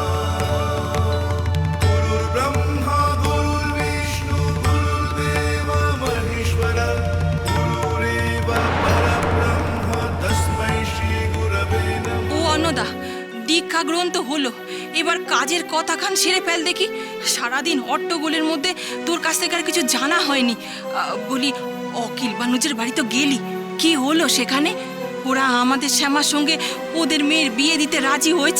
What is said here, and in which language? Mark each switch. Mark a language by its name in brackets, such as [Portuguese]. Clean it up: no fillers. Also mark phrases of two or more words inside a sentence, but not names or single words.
[Sanskrit] गुरुर्ब्रह्मा गुरुर्विष्णु गुरुर्देवो महेश्वरः गुरुरेव परब्रह्म तस्मै श्रीगुरवे नमः। [Bangla] ও অন্নদা, দীক্ষা গ্রহণ তো হলো, এবার কাজের কথাখান সেরে ফেল দেখি। সারাদিন হট্টগোলের মধ্যে তোর কাছ থেকে আর কিছু জানা হয়নি। বলি, অখিল বানুজের বাড়ি তো গেলি, কি হলো সেখানে? ওরা আমাদের শ্যামার সঙ্গে ওদের মেয়ের বিয়ে দিতে রাজি হয়েছে?